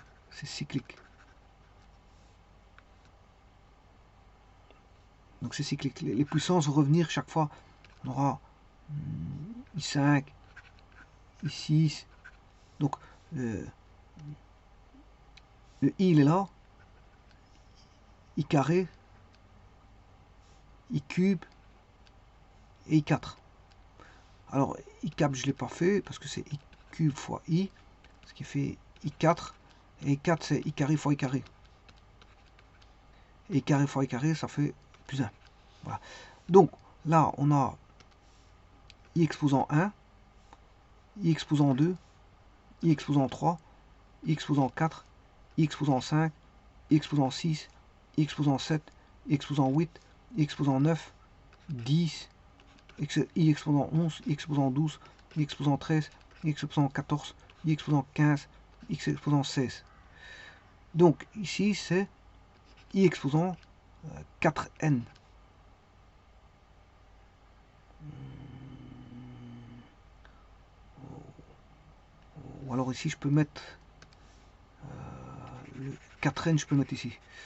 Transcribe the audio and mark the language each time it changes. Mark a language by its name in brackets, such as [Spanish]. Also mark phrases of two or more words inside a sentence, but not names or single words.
[French] C'est cyclique. Donc c'est cyclique. Les puissances vont revenir chaque fois. On aura I5, I6. Donc le I il est là. I carré, I cube et I4. Alors I cap je ne l'ai pas fait parce que c'est I cube fois I, ce qui fait I4. Et I4 c'est I carré fois I carré. Et I carré fois I carré, ça fait plus 1. Voilà. Donc là on a I exposant 1, I exposant 2, I exposant 3, I exposant 4, I exposant 5, exposant 6, exposant 7, exposant 8, exposant 9, 10, i exposant 11, i exposant 12, i exposant 13, i exposant 14, i exposant 15, x exposant 16. Donc ici c'est i exposant 4n. Ou alors ici je peux mettre le 4n, je peux mettre ici.